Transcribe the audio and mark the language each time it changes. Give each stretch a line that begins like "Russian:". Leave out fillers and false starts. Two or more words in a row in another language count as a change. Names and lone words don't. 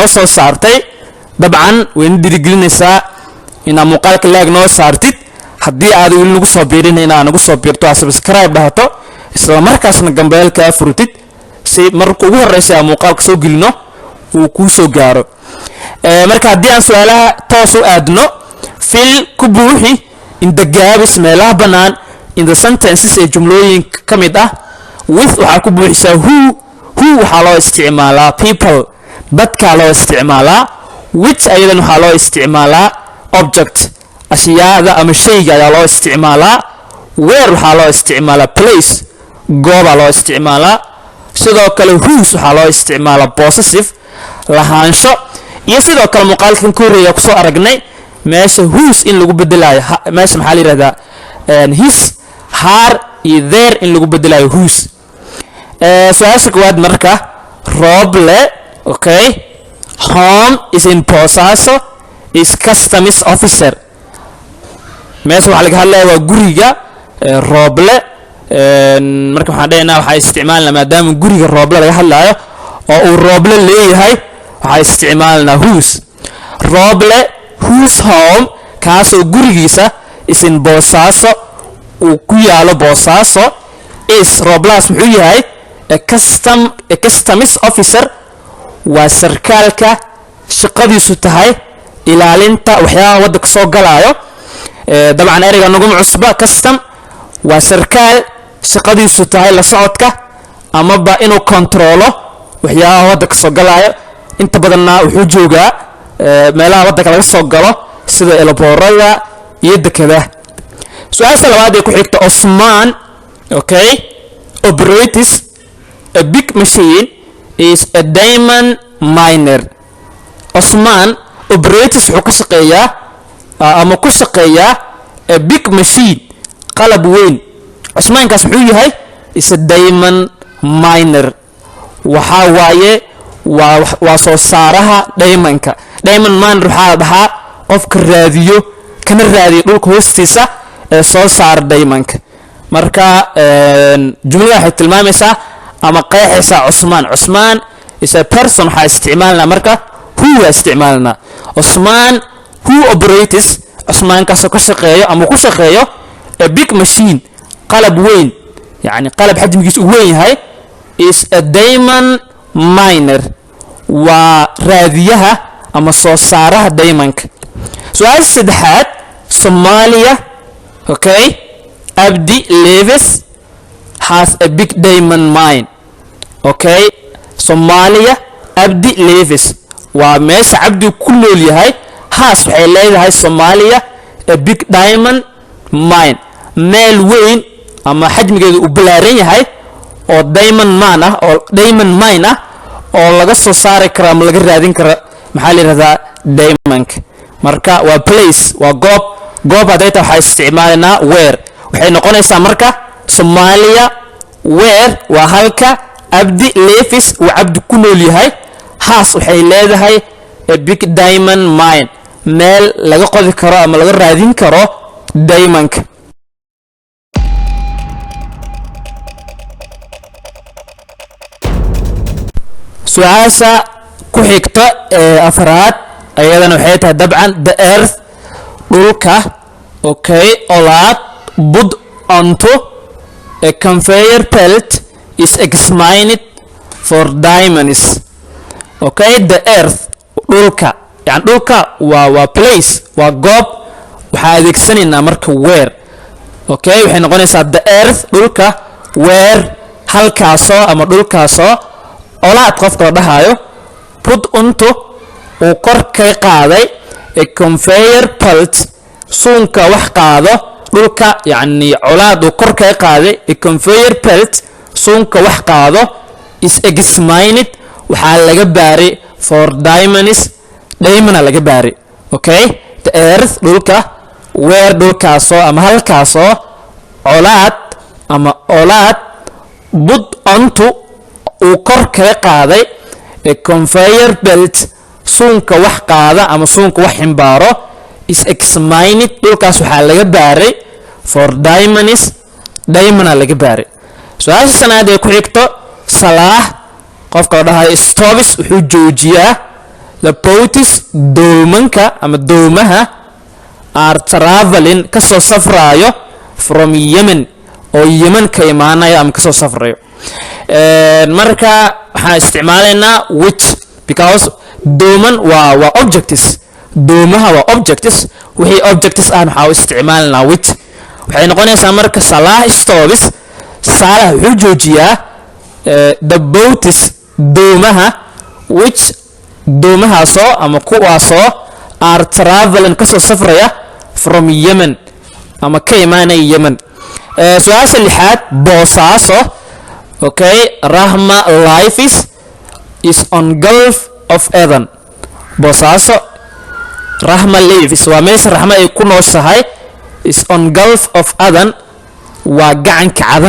Somali: soo saartay dabcan wayna dhiirigelinaysaa inaad muuqaalka laag noo saartid haddii aad weli nagu soo biirin inaad nagu soo biirto aad subscribe dhahato isla markaasna gambeelkaa furtid si marka ugu horreysa aan muuqaalka soo gelino uu kuu soo gaaro marka haddii aan su-aalaha toos u aadno fill ku buuxi
English: in the gaps
Somali: meelaha bannaan
English: in the sentences
Somali: ee jumlooyinka ka mid ah with waxaa ku buuxisaa who waxaa loo isticmaalaa people dadkaa loo isticmaalaa which ayadan waxaa loo isticmaalaa object ashyaada ama shayga ayaa loo isticmaalaa where waxaa loo isticmaalaa place goobaa loo isticmaalaa sidoo kale whose waxaa loo isticmaalaa possessive lahaansho iyo sidoo kale muuqaalkan ka horreeya kusoo aragnay meesha
English: whose in
Somali: lagu bedelayo meesha maxaa la yidhahdaa his haar iyo
English: there in
Somali: lagu bedelayo whose su-aasha koowaad marka Roble
English: okay home is in Bosaso is customs officer
Somali: meesha waxaa laga hadlaya waa guriga Roble marka waxaan dhahaynaa waxaa isticmaalnaa maadaama guriga Roble laga hadlayo oo uu Roble leeyahay waxaa isticmaalnaa
English: whose Roble whose home
Somali: kaasoo gurigiisa
English: is in Bosaso
Somali: uu ku yaalo Bosaso is Roblas muxuu yahay
English: a customs officer
Somali: waa sarkaalka shaqadiisu tahay ilaalinta waxyaabaha waddanka soo galaayo dabcan ereyga naguma cusba custom waa sarkaal shaqadiisu tahay la socodka amaba inuu kontroolo waxyaabaha waddanka soo galaayo inta badanna wuxuu joogaa meelaha waddanka laga soo galo sida elboorada iyo dekedaha su-aasha labaad ee ku xigta Osman
English: okay operates a big machine is a diamond miner
Somali: Osman operates wuxuu ka shaqeeyaa ama ku shaqeeyaa
English: a big machine
Somali: qalab weyn Osmankaas muxuu yahay
English: is a diamond miner
Somali: waxa waaye waa soo saaraha diamondka
English: diamond miner
Somali: waxaa la dhahaa qofka raadiyo kana raadiyo dhulka hoostiisa ee soo saara diamondka marka jumlada waxay tilmaamaysaa ama qeexaysaa Usman
English: is a person
Somali: waxaa isticmaalnaa marka who waa isticmaalnaa Usman
English: who operates
Somali: Usman kaasoo ka shaqeeyo ama ku shaqeeyo
English: a big machine
Somali: qalab weyn yani qalab xajmigiisu u weyn yahay
English: is a diamond miner
Somali: waa raadiyaha ama soo saaraha diamondka su-aasha saddexaad Somalia okay Abdi Levis
English: has a big diamond mine okay
Somali: Somalia Abdi Levis waa meesha Abdi ku nool yahay haas waxay leedahay Somalia
English: a big diamond mine
Somali: meel weyn ama xajmigeedu u balaaran yahay oo
English: diamond mine
Somali: ah oo laga soo saari karo ama laga raadin karo maxaa la yidhahdaa diamondka. marka waa place, waa goob hadday tahay waxaa isticmaalanaa where. waxay noqonaysaa marka Soomaaliya where waa halka Abdi Leefis uu Abdi ku nool yahay. Haas waxay leedahay
English: a big diamond mine,
Somali: meel laga qodi karo ama laga raadin karo diamondka. su'aasha ku xigta afraad ayadana waxay tahay dabcan
English: the earth,
Somali: dhulka.
English: okay, olaad put onto a conveyor belt is examined for diamonds. okay, the earth,
Somali: dhulka, yani dhulka waa place, waa goob. waxaa adeegsanaynaa marka where. okay, waxay noqonaysaa
English: the earth,
Somali: dhulka, where, halkaasoo ama dhulkaasoo, olaad qofka la dhahayo,
English: put onto
Somali: uu kor ka qaaday
English: a conveyor belt,
Somali: suunka wax qaado, dhulka yani colaad uu kor ka qaaday
English: a conveyor belt,
Somali: suunka wax qaado,
English: is examined
Somali: waxaa laga baaray
English: for diamonds,
Somali: diamond laga baaray.
English: okay, the earth,
Somali: dhulka, where, dhulkaasoo ama halkaasoo, colaad ama olaad,
English: put onto
Somali: uu kor ka qaaday
English: a conveyor belt,
Somali: suunka wax qaada ama suunka wax ximbaaro,
English: is examined
Somali: dhulkaas waxaa laga baaray
English: for diamonds,
Somali: diamond laga baaray. su'aasha sanaad ee ku xigto Salaah, qofka la dhahayo stops wuxuu joojiyaa
English: the boats,
Somali: doomanka ama doomaha,
English: are traveling
Somali: kasoo safraayo
English: from Yemen,
Somali: oo Yemen ka imaanaya ama kasoo safrayo. marka waxaan isticmaalaynaa which, because dooman waa objects, doomaha waa objects, wixii objects ah waxaa u isticmaalanaa which. waxay noqonaysaa marka Salaah stops, Salaah wuxuu joojiyaa
English: the boats,
Somali: doomaha, which, doomahaasoo ama kuwaasoo
English: are traveling
Somali: kasoo safraya
English: from Yemen
Somali: ama ka imaanaya Yemen. su'aasha lixaad Boosaaso.
English: okay, Rahma life is on Gulf of Eden.
Somali: Boosaaso, Rahma lives waa meesha Rahma ay ku nooshahay,
English: is on Gulf of Eden
Somali: waa gacanka cadan.